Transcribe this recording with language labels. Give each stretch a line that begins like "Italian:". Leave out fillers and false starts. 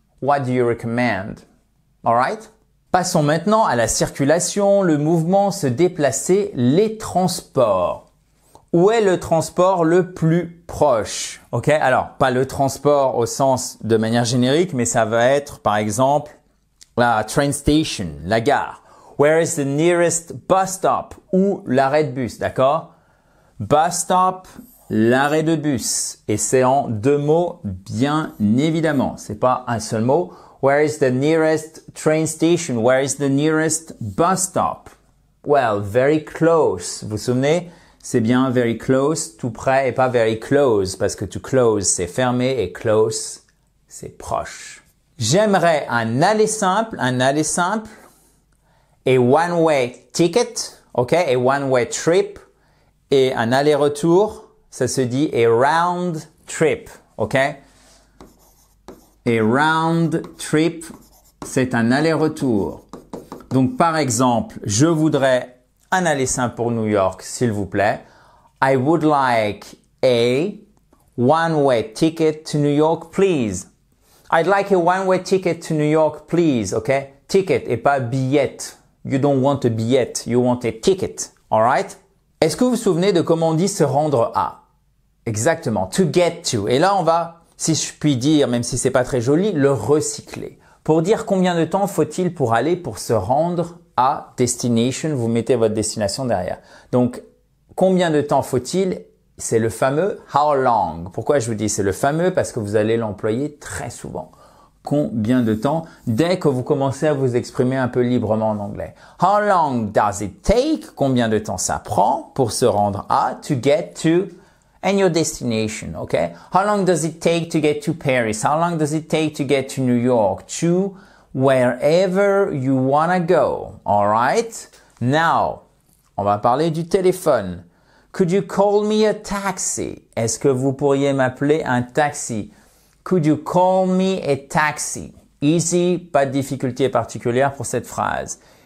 English: What do you recommend? Alright?
French: Passons maintenant à la circulation, le mouvement, se déplacer, les transports. Où est le transport le plus proche? Ok? Alors, pas le transport au sens de manière générique, mais ça va être, par exemple, la
English: train station,
French: la gare.
English: Where is the nearest bus stop?
French: Ou l'arrêt de bus, d'accord? Bus stop, l'arrêt de bus. Et c'est en deux mots, bien évidemment. C'est pas un seul mot.
English: Where is the nearest train station? Where is the nearest bus stop? Well, very close.
French: Vous vous souvenez? C'est bien
English: very close,
French: tout près, et pas very close, parce que to close, c'est fermé, et close, c'est proche. J'aimerais un aller simple, et
English: one-way ticket,
French: ok, et
English: one-way trip,
French: et un aller-retour, ça se dit
English: a round trip,
French: ok?
English: A round trip,
French: c'est un aller-retour. Donc, par exemple, je voudrais un aller simple pour New York, s'il vous plaît.
English: I would like a one-way ticket to New York, please. I'd like a one-way ticket to New York, please, ok?
French: Ticket et pas billet.
English: You don't want a billet, you want a ticket, alright?
French: Est-ce que vous vous souvenez de comment on dit se rendre à? Exactement,
English: to get to.
French: Et là, on va, si je puis dire, même si c'est pas très joli, le recycler. Pour dire combien de temps faut-il pour aller, pour se rendre à destination, vous mettez votre destination derrière. Donc, combien de temps faut-il? C'est le fameux how long. Pourquoi je vous dis c'est le fameux? Parce que vous allez l'employer très souvent. Combien de temps? Dès que vous commencez à vous exprimer un peu librement en anglais.
English: How long does it take?
French: Combien de temps ça prend pour se rendre à,
English: to get to, and your destination, okay? How long does it take to get to Paris? How long does it take to get to New York? To wherever you wanna go, alright? Now,
French: on va parler du téléphone.
English: Could you call me a taxi?
French: Est-ce que vous pourriez m'appeler un taxi?
English: Could you call me a taxi?
French: Easy, pas de difficulté particulière pour cette phrase.